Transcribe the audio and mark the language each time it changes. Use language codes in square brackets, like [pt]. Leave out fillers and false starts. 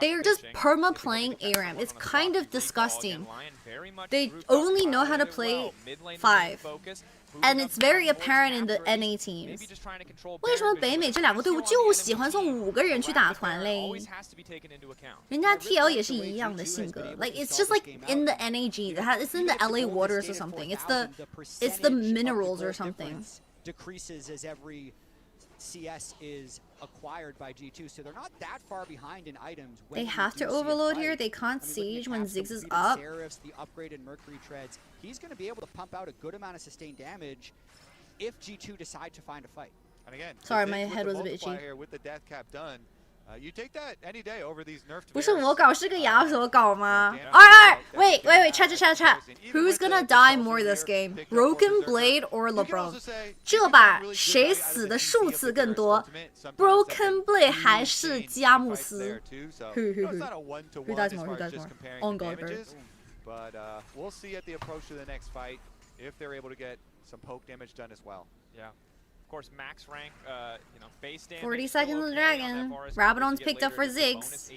[en] They're just perma playing ARAM. It's kind of disgusting. They only know how to play 5. And it's very apparent in the NA teams. [zh] 为什么北美这2个队伍就喜欢送5个人去打团嘞？人家 TL 也是一样的性格。 [en] Like it's just like in the NAG. It's in the LA waters or something. It's the minerals or something. Decreases as every CS is acquired by G2, so they're not that far behind in items. They have to overload here. They can't siege when Ziggs is up. The upgraded Mercury treads. He's going to be able to pump out a good amount of sustained damage if G2 decide to find a fight. And again, sorry, my head was a bit itchy. With the death cap done, you take that any day over these nerfed. [zh] 不是我搞，是个牙所搞吗？ [en] Wait, chat. Who's gonna die more this game? Broken Blade or LeBron? [zh] 这把谁死的数次更多 ？Broken Blade 还是加穆斯 ？ [en] Who dies more? On God, bro. But we'll see at the approach to the next fight if they're able to get some poke damage done as well. Yeah. Of course, max rank, base damage. 40 seconds of Dragon. Rabadon's picked up for Ziggs.